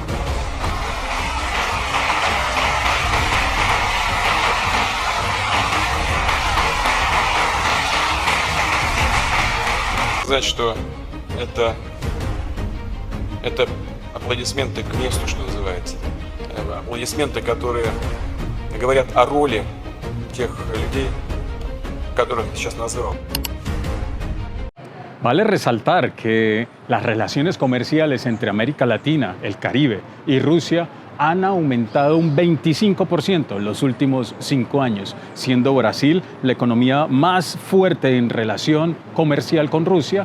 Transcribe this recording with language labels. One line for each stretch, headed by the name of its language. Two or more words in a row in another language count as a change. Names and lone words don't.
Russian: Сказать, что это аплодисменты к месту, что называется. Аплодисменты, которые говорят о роли тех людей, которых сейчас назвал.
Spanish: Vale resaltar que las relaciones comerciales entre América Latina, el Caribe y Rusia han aumentado un 25% en los últimos 5 años, siendo Brasil la economía más fuerte en relación comercial con Rusia.